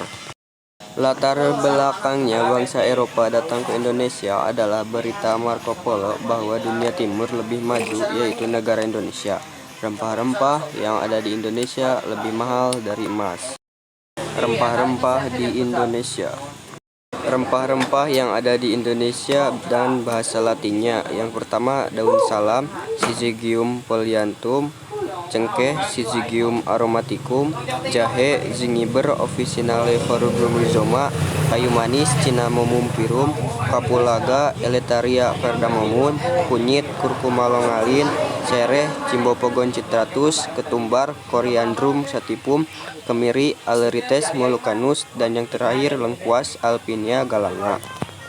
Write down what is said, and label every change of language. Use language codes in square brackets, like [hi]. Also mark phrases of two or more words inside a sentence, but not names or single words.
[id] Latar belakangnya bangsa Eropa datang ke Indonesia adalah berita Marco Polo bahwa dunia timur lebih maju, yaitu negara Indonesia. Rempah-rempah yang ada di Indonesia lebih mahal dari emas. Rempah-rempah di Indonesia. Rempah-rempah yang ada di Indonesia dan bahasa Latinnya. Yang pertama, daun salam, Syzygium polyanthum, cengkeh, Syzygium aromaticum, jahe, Zingiber officinale Rhizoma, kayu manis, Cinnamomum pyrum, kapulaga, Eleutheria cardamomum, kunyit, Curcuma longalin, sereh, Cymbopogon citratus, ketumbar, Coriandrum sativum, kemiri, Alerites molucanus, dan yang terakhir lengkuas, Alpinia galanga.